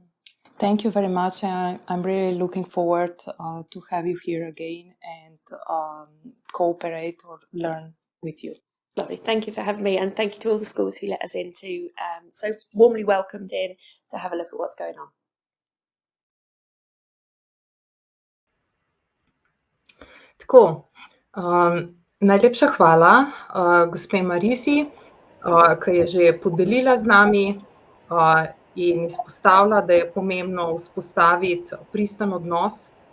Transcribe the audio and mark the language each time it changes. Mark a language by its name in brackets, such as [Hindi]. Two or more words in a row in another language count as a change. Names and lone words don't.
[English] Thank you very much, and I'm really looking forward to have you here again and cooperate or learn with you. Lovely. Thank you for having me, and thank you to all the schools who let us in to so warmly welcomed in to have a look at what's going on. [Slovenian] Tako, najlepša hvala gospe Marisi, ki je že podelila z nami in izpostavila, da je pomembno vzpostaviti pristen odnos.